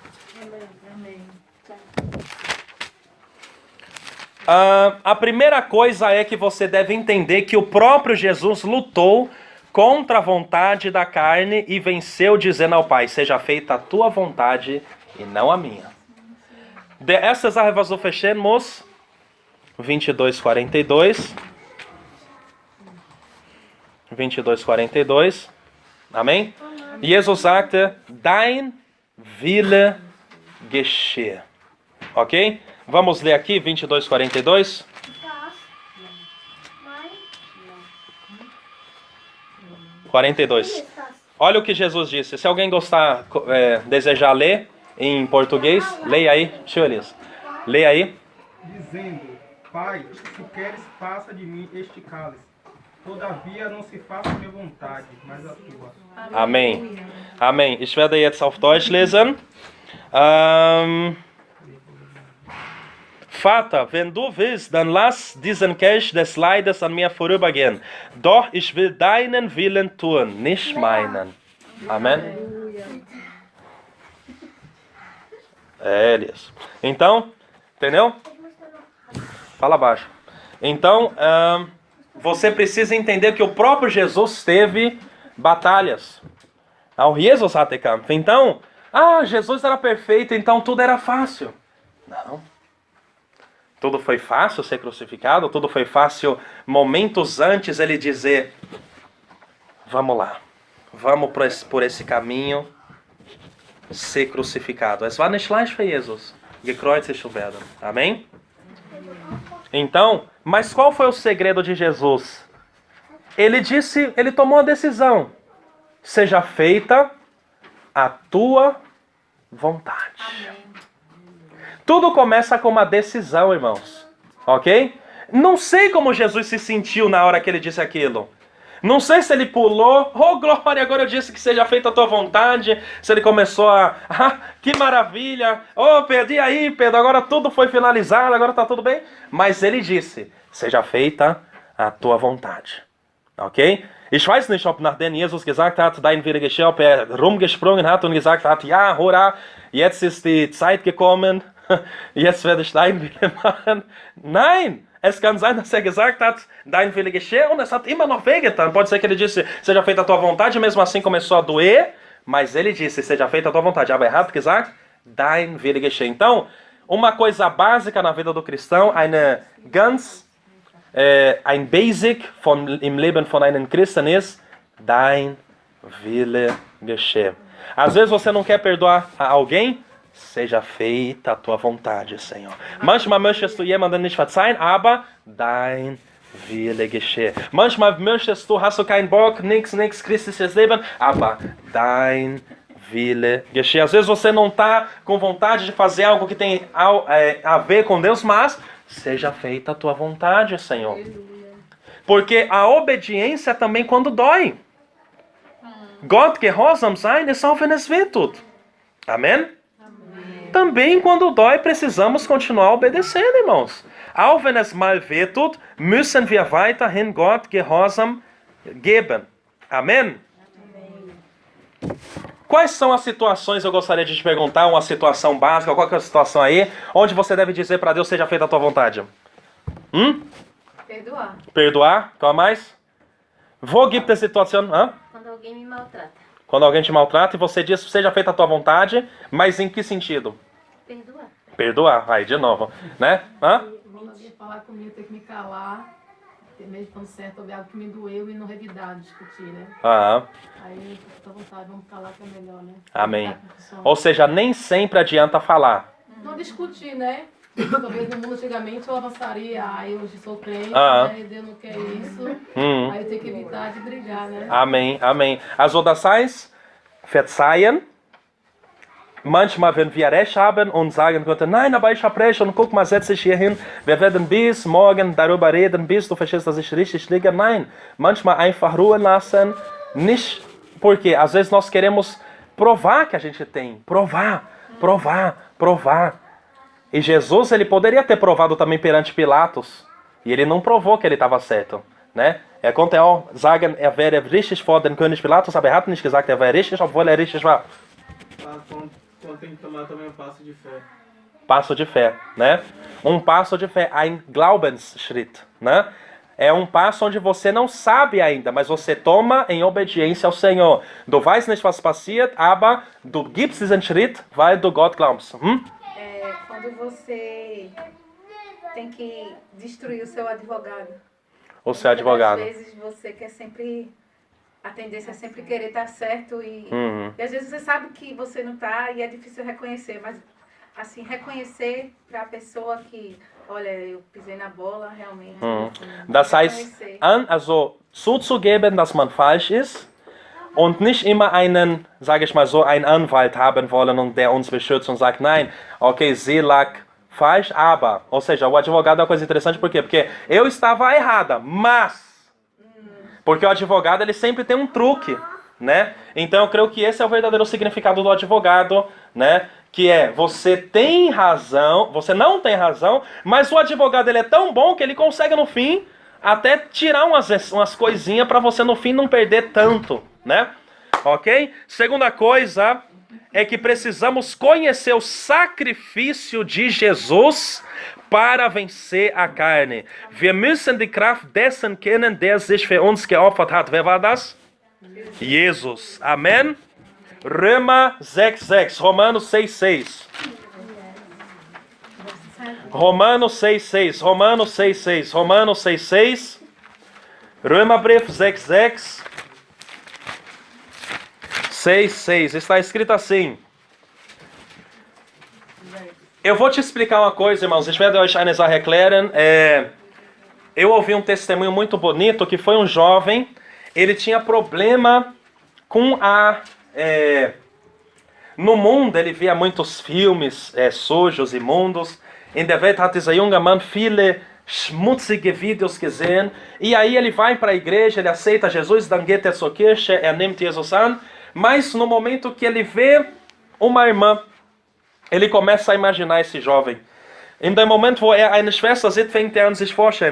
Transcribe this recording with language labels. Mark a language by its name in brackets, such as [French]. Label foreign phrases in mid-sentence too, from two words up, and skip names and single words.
[Portuguese] A primeira coisa é que você deve entender que o próprio Jesus lutou contra a vontade da carne e venceu dizendo ao Pai, seja feita a tua vontade e não a minha. [German] De erste Sache, was du verstehen musst, 22, 42. 22, 42. [Portuguese] Amém? [German] Jesus sagte, dein Wille geschehe. [Portuguese] Ok? Vamos ler aqui, 22, 42. Olha o que Jesus disse. Se alguém gostar, desejar ler em português, leia aí. Senhores, leia aí. Dizendo, Pai, se queres, passa de mim este cálice. Todavia não se faça a minha vontade, mas a tua. Amém. Amém. [German] Ich werde jetzt auf Deutsch lesen. Vater, wenn du willst, dann lass diesen Kelch des Leides an mir vorübergehen. Doch ich will deinen Willen tun, nicht meinen. [Portuguese] Amém? Elias. Então, entendeu? Fala baixo. Então, você precisa entender que o próprio Jesus teve batalhas. [German] Auch Jesus hatte Kampf. [Portuguese] Então, Jesus era perfeito, então tudo era fácil. Não. Tudo foi fácil ser crucificado, tudo foi fácil momentos antes ele dizer, vamos lá, vamos por esse caminho ser crucificado. [German] Es war nicht leicht für Jesus, gekreuzigt zu werden. [Portuguese] Amém? Então, mas qual foi o segredo de Jesus? Ele tomou a decisão. Seja feita a tua vontade. Amém. Tudo começa com uma decisão, irmãos. Ok? Não sei como Jesus se sentiu na hora que ele disse aquilo. Não sei se ele pulou, oh glória, agora eu disse que seja feita a tua vontade. Se ele começou que maravilha, oh perdi aí, Pedro, agora tudo foi finalizado, agora está tudo bem. Mas ele disse, seja feita a tua vontade. Ok? [German] Ich weiß nicht, ob nachdem Jesus gesagt hat, dein Wille geschehe, ob rumgesprungen hat und gesagt hat, ja, hurra, jetzt ist die Zeit gekommen, jetzt werde ich dein Wille machen. Nein! Es kann sein, dass gesagt hat, dein Wille geschehe, und es hat immer noch wehgetan. [Portuguese] Pode ser que ele disse, seja feita a tua vontade, mesmo assim começou a doer, mas ele disse, seja feita a tua vontade. [German] Aber er hat gesagt, dein Wille geschehe. [Portuguese] Então, uma coisa básica na vida do cristão, [German] ein Basic im Leben von einem Christen ist, dein Wille geschehe. [Portuguese] Às vezes você não quer perdoar a alguém, seja feita a tua vontade, Senhor. [German] Manchmal möchtest du jemanden nicht verzeihen, aber dein Wille geschehe. Manchmal hast du keinen Bock, nichts christliches Leben, aber dein Wille geschehe. [Portuguese] Às vezes você não está com vontade de fazer algo que tem a ver com Deus, mas seja feita a tua vontade, Senhor. Porque a obediência também quando dói. [German] Gott gehorsam sein ist auch wenn es weh tut. [Portuguese] Amém? Também quando dói, precisamos continuar obedecendo, irmãos. [German] Auch wenn es mal weh tut, müssen wir weiterhin Gott Gehorsam geben. [Portuguese] Amém? Quais são as situações, eu gostaria de te perguntar, uma situação básica, qual que é a situação aí, onde você deve dizer para Deus, seja feita a tua vontade? Perdoar. Perdoar? Qual mais? [German] Wo gibt es Situationen? [Portuguese] Quando alguém me maltrata. Quando alguém te maltrata e você diz, seja feita a tua vontade, mas em que sentido? Perdoar. Perdoar. Aí, de novo, né? Quando alguém falar comigo, eu tenho que me calar, ter medo de estando certo, ouvir algo que me doeu e não revidar, discutir, né? Aí, fica à vontade, vamos calar que é melhor, né? Amém. Ou seja, nem sempre adianta falar. Não discutir, né? Talvez no mundo antigamente eu avançaria, eu hoje sou crente, né? Deus não quer isso, aí eu tenho que evitar de brigar, né? Amém, amém. [German] Also das heißt, verzeihen. Manchmal, wenn wir Recht haben und sagen könnten, nein, aber ich habe Recht und guck mal, setz dich hier hin, wir werden bis morgen darüber reden, bis du verstehst, dass ich richtig liege. Nein, manchmal einfach Ruhe lassen, nicht, [Portuguese] porque às vezes nós queremos provar que a gente tem, provar. E Jesus, ele poderia ter provado também perante Pilatos, e ele não provou que ele estava certo, né? [German] Konnte auch sagen, wäre richtig vor den König Pilatus, aber hat nicht gesagt, wäre richtig, obwohl richtig war. [Portuguese] Então tem que tomar também um passo de fé. Passo de fé, né? Um passo de fé, [German] ein Glaubensschritt, [Portuguese] né? É um passo onde você não sabe ainda, mas você toma em obediência ao Senhor. [German] Du weißt nicht, was passiert, aber du gibst diesen Schritt, weil du Gott glaubst. [Portuguese] É quando você tem que destruir o seu advogado. O seu advogado. Às vezes você quer sempre... A tendência é sempre querer estar certo e às vezes você sabe que você não está e é difícil reconhecer, mas assim, reconhecer para a pessoa que, olha, eu pisei na bola, realmente. [German] Das heißt, also zuzugeben, dass man falsch ist und nicht immer einen, sage ich mal so, einen Anwalt haben wollen und der uns beschützt und sagt, nein, okay, sie lag falsch, aber, [Portuguese] ou seja, o advogado é uma coisa interessante, por quê? Porque eu estava errada, mas... Porque o advogado, ele sempre tem um truque, né? Então eu creio que esse é o verdadeiro significado do advogado, né? Que é, você tem razão, você não tem razão, mas o advogado, ele é tão bom que ele consegue no fim até tirar umas coisinhas para você no fim não perder tanto, né? Ok? Segunda coisa é que precisamos conhecer o sacrifício de Jesus para vencer a carne. [German] Wir müssen die Kraft dessen kennen, der sich für uns geopfert hat. Wer war das? Jesus. Amém? Römer 6,6. [Portuguese] Romanos 6,6. Romanos 6,6. Romanos 6,6. Romanos 6,6. Römerbrief 6,6. 6,6. Está escrito assim. Eu vou te explicar uma coisa, irmãos. [German] Ich werde euch eine Sache erklären. [Portuguese] Eu ouvi um testemunho muito bonito que foi um jovem. Ele tinha problema com no mundo, ele via muitos filmes sujos, imundos. [German] In der Welt hat dieser junge Mann viele schmutzige Videos gesehen. [Portuguese] E aí ele vai para a igreja, ele aceita Jesus, [German] dann geht er zur Kirche, nimmt Jesus an. [Portuguese] Mas no momento que ele vê uma irmã, ele começa a imaginar esse jovem. [German] In dem Moment, wo eine Schwester sieht, fängt an sich vorstellen.